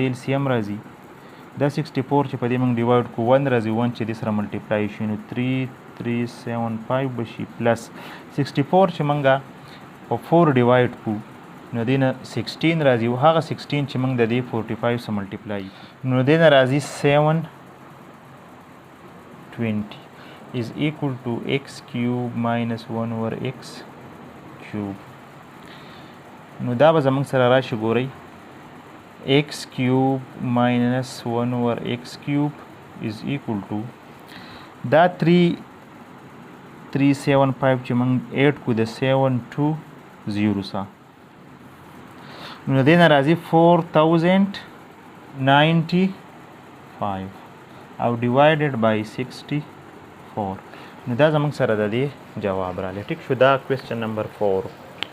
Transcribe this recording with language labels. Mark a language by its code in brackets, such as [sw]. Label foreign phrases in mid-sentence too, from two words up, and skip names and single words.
[ps] دې LCM راځي دا 64 چې په دې موږ ډیوایډ کو 1 راځي 1 چې دې سره ملټیپلای شي نو 3375 به شي پلس 64 چې موږ په 4 ډیوایډ کو نو دې نه 16 راځي او هغه 16 چې موږ د دې 45 سره ملټیپلای نو دې نه راځي 20 [en] is equal to x cube minus 1 over x cube. [ps] نو دا به زموږ سره راشي ګورئ [en] x cube minus 1 over x cube is equal to [ps] دا 375 چې موږ 8 کو د 720 سره نو د دې نه راځي 4095 او [en] divided by [ps] 64 نو دا زموږ سره د دې جواب راغلی. ټیک شو، دا [en] question number [ps] 4.